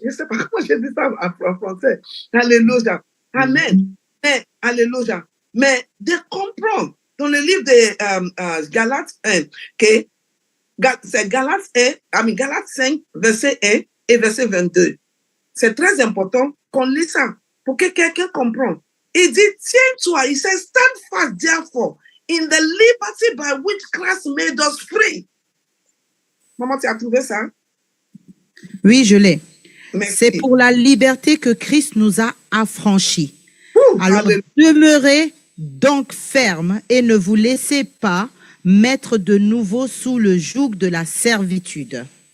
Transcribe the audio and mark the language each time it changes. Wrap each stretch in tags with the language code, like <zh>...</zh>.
<fr>Je ne sais pas comment je dis ça en français. Alléluia. Amen. Mais, alléluia. Mais de comprendre dans le livre de Galates 1, que c'est Galates 5, verset 1 et verset 22. C'est très important qu'on lit ça pour que quelqu'un comprenne. Il dit, tiens-toi, il</fr> <en>says, stand fast, therefore, in the liberty by which Christ made us free.</en> <fr>Maman, tu as trouvé ça? Oui, je l'ai. C'est pour la liberté que Christ nous a affranchis. Alors, demeurez donc ferme et ne vous laissez pas mettre de nouveau sous le joug de la servitude.</fr>